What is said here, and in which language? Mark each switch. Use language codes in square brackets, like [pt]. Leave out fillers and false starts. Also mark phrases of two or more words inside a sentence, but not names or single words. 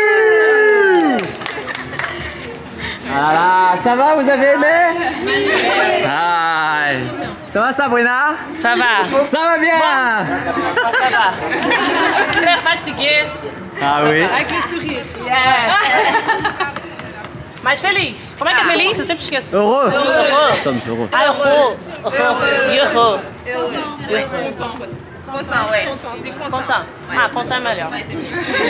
[fr] Voilà, ça va, vous avez aimé? Ah, ça va Sabrina? Ça va. Ça va bien? Ça va. Très fatigué. Ah oui? Avec le sourire. [en] Yeah. [pt] Mas feliz. Como é que é feliz? Eu sempre esqueço. [fr] Heureux? Heureux. [pt] Somos heureux. [fr] Ah, heureux. Heureux. Content, ouais. Des contents. [pt] Content. Ah, content é melhor. [fr] Ouais, c'est mieux.